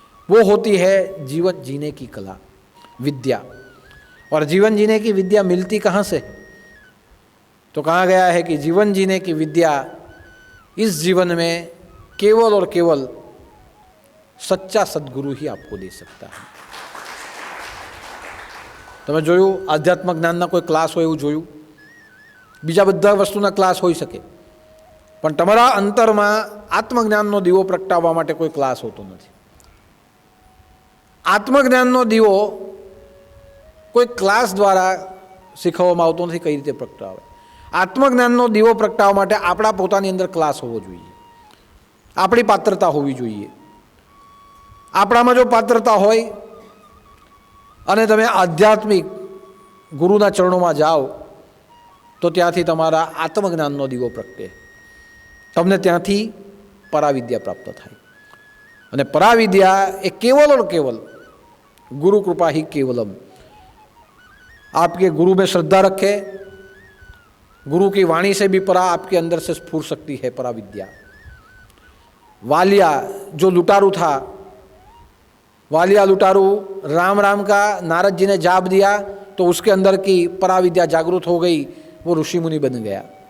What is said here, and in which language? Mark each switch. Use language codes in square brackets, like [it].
[hi] वो होती है जीवन जीने की कला, विद्या। और जीवन जीने की विद्या मिलती कहाँ से? तो कहा गया है कि जीवन जीने की विद्या इस जीवन में केवल और केवल सच्चा सद्गुरु ही आपको दे सकता है। [gu] તમે જોયું આધ્યાત્મ જ્ઞાનના કોઈ ક્લાસ હોય એવું જોયું? બીજા બધા વસ્તુના ક્લાસ હોઈ શકે, પણ તમારા અંતરમાં આત્મજ્ઞાનનો દીવો પ્રગટાવવા માટે કોઈ ક્લાસ હોતો નથી. આત્મજ્ઞાનનો દીવો કોઈ ક્લાસ દ્વારા શીખવવામાં આવતો નથી કઈ રીતે પ્રગટાવે. આત્મજ્ઞાનનો દીવો પ્રગટાવવા માટે આપણા પોતાની અંદર ક્લાસ હોવો જોઈએ, આપણી પાત્રતા હોવી જોઈએ. આપણામાં જો પાત્રતા હોય અને તમે આધ્યાત્મિક ગુરુના ચરણોમાં જાઓ તો ત્યાંથી તમારા આત્મજ્ઞાનનો દીવો પ્રગટે, તમને ત્યાંથી પરાવિદ્યા પ્રાપ્ત થાય. અને પરાવિદ્યા એ કેવલ [hi] और केवल गुरु कृपा ही केवलम. आपके गुरु में श्रद्धा रखे, गुरु की वाणी से भी परा आपके अंदर से स्फुर सकती है पराविद्या. वालिया जो लुटारू था, वालिया लुटारू राम राम का नारद जी ने जाप दिया तो उसके अंदर की पराविद्या जागृत हो गई, वो ऋषि मुनि बन गया।